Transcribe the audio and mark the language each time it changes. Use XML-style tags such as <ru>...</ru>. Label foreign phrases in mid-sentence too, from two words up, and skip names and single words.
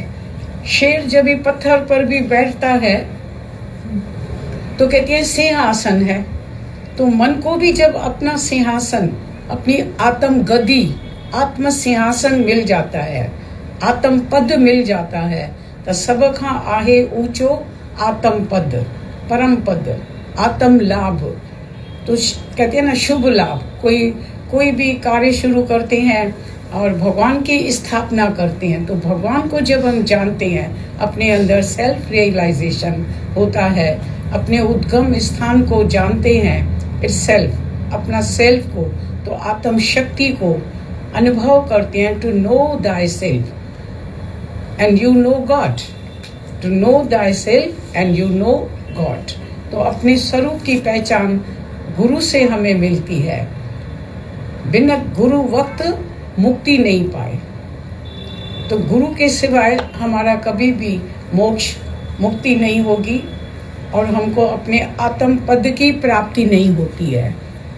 <hi>शेर जब भी पत्थर पर भी बैठता है तो कहते हैं सिंहासन है. तो मन को भी जब अपना सिंहासन, अपनी आत्म गदी, आत्म सिंहासन मिल जाता है, आत्म पद मिल जाता है, तो</hi> <sd>सब खां आहे ऊंचो</sd> <hi>आत्म पद, परम पद, आत्म लाभ. तो कहते हैं ना शुभ लाभ. कोई भी कार्य शुरू करते हैं और भगवान की स्थापना करते हैं, तो भगवान को जब हम जानते हैं, अपने अंदर</hi> <en>self realization</en> <hi>होता है, अपने उद्गम स्थान को जानते हैं, सेल्फ, अपना सेल्फ को, तो आत्म शक्ति को अनुभव करते हैं.</hi> <en>to know thy self and you know God. to know thy self and you know God.</en> <hi>तो अपने स्वरूप की पहचान गुरु से हमें मिलती है. बिना गुरु वक्त मुक्ति नहीं पाए. तो गुरु के सिवाय हमारा कभी भी मोक्ष, मुक्ति नहीं होगी और हमको अपने आत्म पद की प्राप्ति नहीं होती है.</hi>